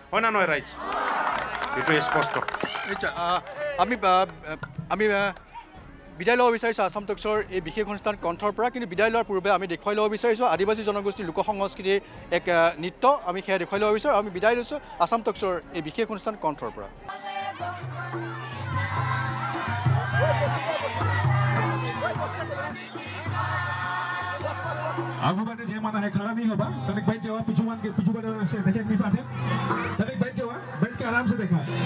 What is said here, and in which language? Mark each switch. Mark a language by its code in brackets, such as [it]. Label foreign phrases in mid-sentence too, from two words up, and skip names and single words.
[as] হয় না নহয় ৰাইজ? এইটো স্পষ্ট। আমি বিদায় ল'ব বিচাৰিছোঁ আসাম টকছৰ এই বিশেষ অনুষ্ঠান কণ্ঠৰ পৰা। কিন্তু বিদায় লোৱাৰ পূৰ্বে আমি দেখুৱাই ল'ব বিচাৰিছোঁ আদিবাসী জনগোষ্ঠীৰ লোক সংস্কৃতিৰ এক নৃত্য। আমি সেয়া দেখুৱাই ল'ব বিচাৰোঁ। আমি বিদায় লৈছোঁ আসাম টকছৰ এই বিশেষ অনুষ্ঠান কণ্ঠৰ পৰা। [hi] आगू बाटे जे माना है खड़ा नहीं होगा, तनिक बैठ जाओ, पीछू बाटे से देखे नहीं पाते, तनिक बैठ जाओ, बैठ के आराम से देखा।